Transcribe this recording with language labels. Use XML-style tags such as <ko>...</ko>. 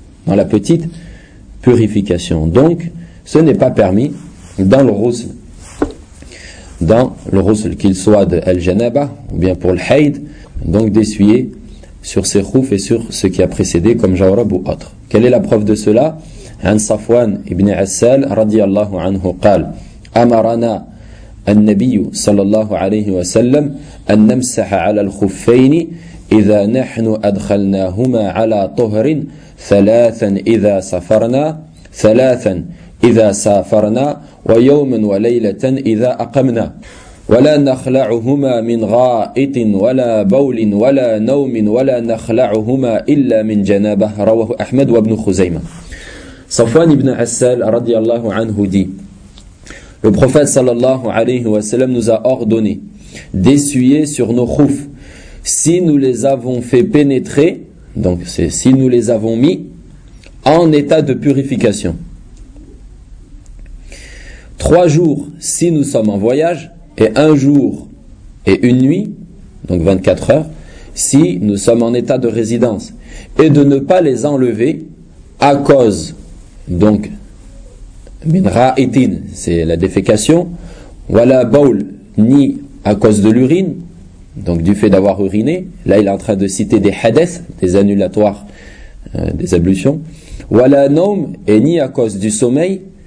<fr>Dans la petite purification. Donc, ce n'est pas permis dans le ghusl. Dans le ghusl, qu'il soit de Al-Janaba ou bien pour le Haïd, donc d'essuyer sur ses khoufs et sur ce qui a précédé comme Jawrab ou autre. Quelle est la preuve de cela?</fr> <ar>An Safwan ibn Assal radiallahu anhu qal Amarana النبي صلى الله عليه وسلم أن نمسح على الخفين إذا نحن أدخلناهما على طهر ثلاثا إذا سافرنا ثلاثا إذا سافرنا ويوما وليلة إذا أقمنا ولا نخلعهما من غائط ولا بول ولا نوم ولا نخلعهما إلا من جنابه رواه أحمد وابن خزيمة صفوان بن عسال رضي الله عنه دي.</ar> <fr>Le prophète sallallahu alayhi wa sallam nous a ordonné d'essuyer sur nos khoufs si nous les avons fait pénétrer, donc c'est si nous les avons mis en état de purification. 3 jours si nous sommes en voyage et 1 jour et 1 nuit, donc 24 heures, si nous sommes en état de résidence, et de ne pas les enlever à cause, donc,</fr> <ar>min ra'itin,</ar> <fr>c'est la défécation,</fr> <ar>wala baul,</ar> <fr>ni à cause de l'urine, donc du fait d'avoir uriné, là il est en train de citer des hadith, des annulatoires, des ablutions,</fr> <ar>wala naum,</ar> <fr>et ni à cause du sommeil,</fr>